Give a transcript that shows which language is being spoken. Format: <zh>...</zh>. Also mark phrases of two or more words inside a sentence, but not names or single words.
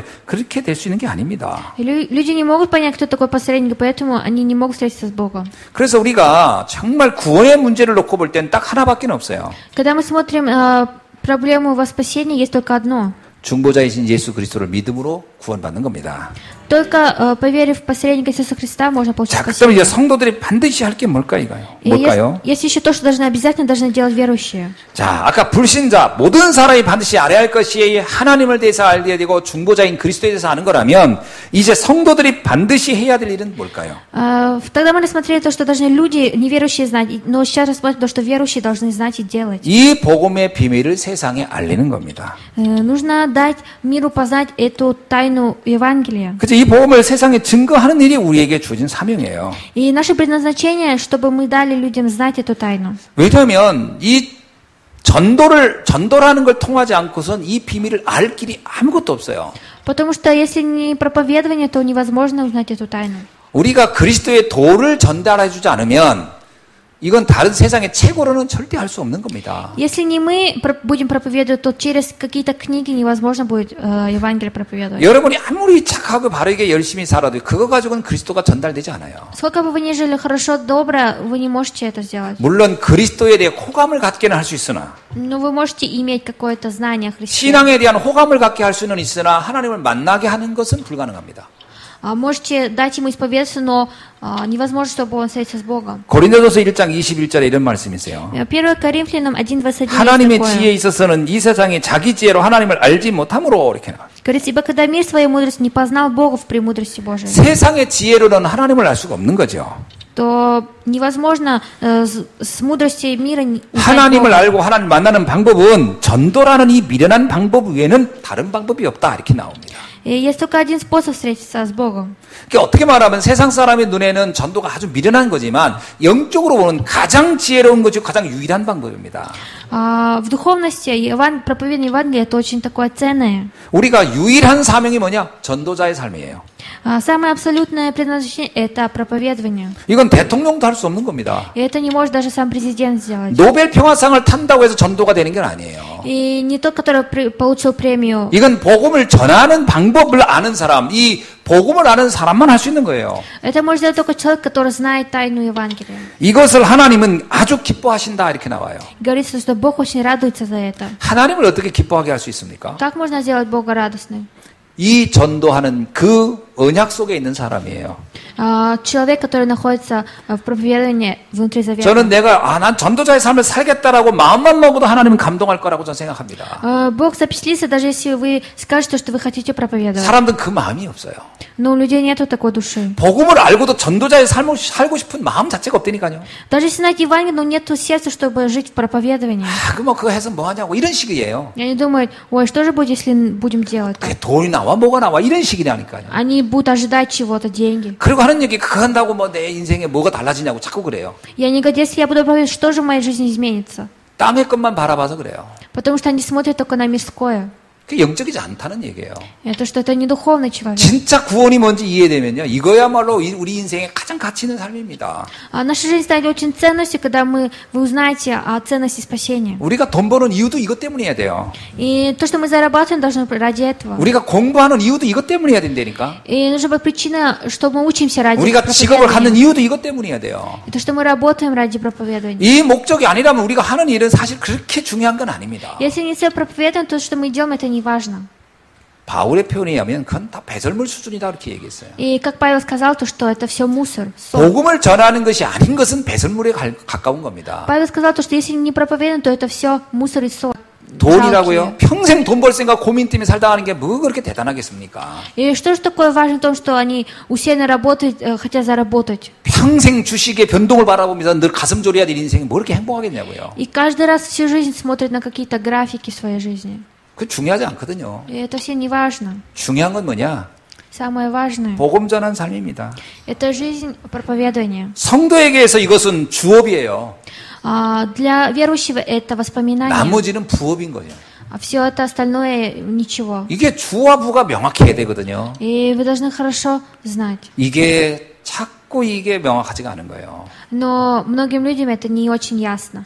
<ko>그렇게 될 수 있는 게 아닙니다.</ko> <ru>Люди не могут понять, кто такой посредник, поэтому они не могут встретиться с Богом.</ru> <ko>그래서 우리가 정말 구원의 문제를 놓고 볼 땐 딱 하나밖에 없어요.</ko> <ru>Когда мы смотрим проблему во спасении, есть только одно.</ru> <ko>중보자이신 예수 그리스도를 믿음으로 구원받는 겁니다.</ko> <ru>Только поверив в посредника Иисуса Христа, можно получить</ru> <ko>자, 그럼 이제</ko> <ru>спасение.</ru> <ko>성도들이 반드시 할 게 뭘까요?</ko> <ru>И есть еще то, что обязательно должны делать верующие.</ru> <ko>자, 아까 불신자 모든 사람이 반드시 알아야 할 것이 하나님을 대해서 알아야 되고 중보자인 그리스도에 대해서 아는 거라면 이제 성도들이 반드시 해야 될 일은 뭘까요?</ko> <ru>Тогда мы рассмотрели то, что должны люди, неверующие, знать. Но сейчас рассмотрим то, что верующие должны знать и делать.</ru> <ko>이 복음의 비밀을 세상에 알리는 겁니다.</ko> <ru>Нужно дать миру познать эту тайну Евангелия.</ru> <ko>그래서 이 복음을 세상에 증거하는 일이 우리에게 주어진 사명이에요.</ko> <ru>И наше предназначение, чтобы мы дали людям знать эту тайну.</ru> <ko>왜냐하면 이 전도라는 걸 통하지 않고선 이 비밀을 알 길이 아무것도 없어요.</ko> <ru>Потому что если не проповедование, то невозможно узнать эту тайну.</ru> <ko>우리가 그리스도의 도를 전달해 주지 않으면 이건 다른 세상의 책으로는 절대 할 수 없는 겁니다.</ko> <ru>Если не мы будем проповедовать, то через какие-то книги невозможно будет Евангелие проповедовать.</ru> <ko>여러분이 아무리 착하고 바르게 열심히 살아도 그거 가지고는 그리스도가 전달되지 않아요.</ko> <ru>Сколько бы вы ни жили хорошо, добро, вы не можете это сделать.</ru> <ko>물론 그리스도에 대해 호감을 갖게는 할 수 있으나</ko> <ru>Но вы можете иметь какое-то знание о Христе.</ru> <ko>신앙에 대한 호감을 갖게 할 수는 있으나 하나님을 만나게 하는 것은 불가능합니다.</ko> <ru>Можете дать ему исповедаться, но невозможно, чтобы он встретился с Богом.</ru> <ko>고린도전서 1장 21절에 이런 말씀이 있어요.</ko> <ru>1 Коринфянам 1:21</ru> <ko>하나님의 지혜에 있어서는 이 세상이 자기 지혜로 하나님을 알지 못함으로 이렇게 나와요.</ko> <ru>Говорится, ибо когда мир своей мудростью не познал Бога в премудрости Божией,</ru> <ko>세상의 지혜로는 하나님을 알 수가 없는 거죠.</ko> <ru>то невозможно с мудростью мира узнать</ru> <ko>하나님을</ko> <ru>Бога.</ru> <ko>알고 하나님 만나는 방법은 전도라는 이 미련한 방법 외에는 다른 방법이 없다 이렇게 나옵니다.</ko> <ru>И есть только один способ встретиться с Богом.</ru> <ko>그러니까 어떻게 말하면 세상 사람의 눈에는 전도가 아주 미련한 거지만 영적으로 보면 가장 지혜로운 것이 가장 유일한 방법입니다.</ko> <ru>В духовности проповедание Евангелия это очень такое ценное.</ru> <ko>우리가 유일한 사명이 뭐냐? 전도자의 삶이에요.</ko> <ru>Самое абсолютное предназначение это проповедование.</ru> <ko>이건 대통령도 할 수 없는 겁니다.</ko> <ru>И это не может даже сам президент сделать.</ru> <ko>노벨 평화상을 탄다고 해서 전도가 되는 건 아니에요.</ko> <ru>И не тот, который получил премию.</ru> <ko>이건 복음을 전하는 방법을 아는 사람, 이 복음을 아는 사람만 할 수 있는 거예요.</ko> <ru>Это может сделать только человек, который знает тайну Евангелия.</ru> <ko>이것을 하나님은 아주 기뻐하신다 이렇게 나와요.</ko> <ru>Говорится, что Бог очень радуется за это.</ru> <ko>하나님을 어떻게 기뻐하게 할 수 있습니까?</ko> <ru>Как можно сделать Бога радостным?</ru> <ko>이 전도하는 그 언약 속에 있는 사람이에요.</ko> <ru>Человек, который находится в проповедовании внутри завета.</ru> <ko>저는 난 전도자의 삶을 살겠다라고 마음만 먹어도 하나님은 감동할 거라고 저는 생각합니다.</ko> <ru>Бог запечатлится, даже если вы скажете, что вы хотите проповедовать.</ru> <ko>사람들은 그 마음이 없어요.</ko> <ru>Но у людей нету такой души.</ru> <ko>복음을 알고도 전도자의 삶을 살고 싶은 마음 자체가 없다니까요.</ko> <ru>Даже если знаете Евангелие, но нету сердца, чтобы жить в проповедовании.</ru> <ko>그거 해서 뭐 하냐고 이런 식이에요.</ko> <ru>И они думают, ой, что же будет, если будем делать?</ru> <ko>그게 돈이 나와 뭐가 나와 이런 식이라니까요.</ko> <ru>Они будут ожидать чего-то, деньги.</ru> <ko>그리고 하는 얘기 그거 한다고 뭐 내 인생에 뭐가 달라지냐고 자꾸 그래요.</ko> <ru>И они говорят, если я буду проповедовать, что же в моей жизни изменится?</ru> <ko>땅의 것만 바라봐서 그래요.</ko> <ru>Потому что они смотрят только на мирское.</ru> <ko>그게 영적이지 않다는 얘기예요.</ko> <ru>Это что это не духовный человек.</ru> <ko>진짜 구원이 뭔지 이해되면요. 이거야말로 우리 인생에 가장 가치 있는 삶입니다.</ko> <ru>Наша жизнь станет очень ценностью, когда вы узнаете о ценности спасения.</ru> <ko>우리가 돈 버는 이유도 이것 때문이어야 돼요.</ko> <ru>И то, что мы зарабатываем, должно быть ради этого.</ru> <ko>우리가 공부하는 이유도 이것 때문이어야 된다니까.</ko> <ru>И нужна быть причина, что мы учимся ради</ru> <ko>우리가 직업을 갖는</ko> <ru>проповедования.</ru> <ko>이유도 이것 때문이어야 돼요.</ko> <ru>И то, что мы работаем ради проповедования.</ru> <ko>이 목적이 아니라면 우리가 하는 일은 사실 그렇게 중요한 건 아닙니다.</ko> <ru>Если не цель проповедования, то, что мы делаем, это не важно.</ru> <ko>바울의 표현에 의하면 그건 다 배설물 수준이다 이렇게 얘기했어요.</ko> <ru>И как Павел сказал, то, что это все мусор.</ru> <ko>복음을 전하는 것이 아닌 것은 배설물에 가까운 겁니다.</ko> <ru>Павел сказал, то, что если не проповедуем, то это все мусор и соль.</ru> <ko>돈이라고요? 평생 돈 벌 생각 고민 때문에 살다가는 게 뭐 그렇게 대단하겠습니까?</ko> <ru>И что же такое важно в том, что они усиленно работают, хотят заработать?</ru> <ko>평생 주식의 변동을 바라보면서 늘 가슴 졸여야 될 인생이 뭐 그렇게 행복하겠냐고요.</ko> <ru>И каждый раз всю жизнь смотрят на какие-то графики в своей жизни.</ru> <ko>그 중요하지 않거든요.</ko> <ru>И это все не важно.</ru> <ko>중요한 건 뭐냐?</ko> <ru>Самое важное</ru> <ko>복음 전한 삶입니다. –</ko> <ru>это жизнь проповедования.</ru> <ko>성도에게서 이것은 주업이에요.</ko> <ru>Для верующего это воспоминание,</ru> <ko>나머지는 부업인 거예요.</ko> <ru>а все это остальное ничего.</ru> <ko>이게 주와 부가 명확해야 되거든요.</ko> <ru>И вы должны хорошо знать.</ru> <ko>이게 자꾸 이게 명확하지가 않은 거예요.</ko> <ru>Но многим людям это не очень ясно.</ru>